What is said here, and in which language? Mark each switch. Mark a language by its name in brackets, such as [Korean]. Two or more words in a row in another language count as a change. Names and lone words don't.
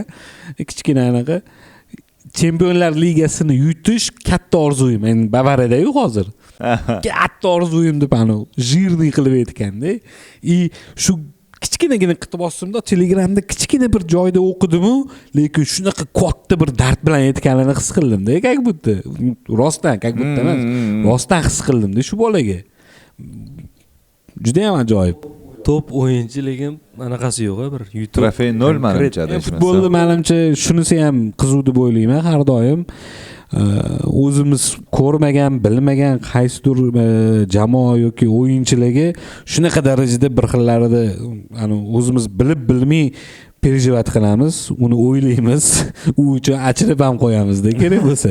[Uzbek] Kichkina anaqa Chempionlar ligasini yutish katta orzuyim. Men Bavariyada-yu hozir. Katta orzuyim deb ana jirni qilib aytganda. Shu kichkinagina qitib bossimda Telegramda kichkina bir joyda o'qidim-u, lekin shunaqa katta bir dard bilan aytganini his qildim-da. [Russian] Как будто [Uzbek] rostdan, [Russian] как будто [Uzbek] emas. Rostdan his qildim-da shu bolaga. Juda ham ajoyib. Top o'yinchi lekin anaqasi yo'q, bir YouTube trofey 0 menimcha adashmasam. Futbolda menimcha shunisi ham qiziq deb o'ylayman har doim. O'zimiz ko'rmagan, bilmagan qaysidir jamoa yoki o'yinchilarga shunaqa darajada bir xillarida o'zimiz bilib bilmay переживать qilamiz, uni o'ylaymiz, u uchun achirib ham qo'yamiz-da kerak bo'lsa.